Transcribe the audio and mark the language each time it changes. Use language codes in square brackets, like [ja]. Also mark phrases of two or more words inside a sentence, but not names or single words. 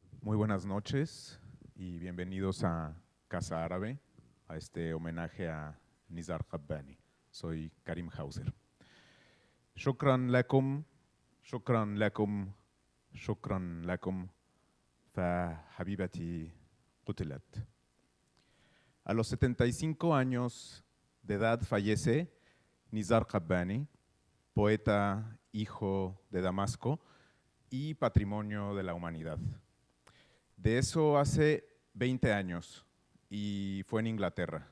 [es] Muy buenas noches y bienvenidos a Casa Árabe, a este homenaje a Nizar Qabbani. Soy Karim Hauser. [ar] شكرا لكم شكرا لكم شكرا لكم ف حبيبتي قتلت. [es] A los 75 años de edad fallece Nizar Qabbani, poeta, hijo de Damasco y patrimonio de la humanidad. De eso hace 20 años y fue en Inglaterra.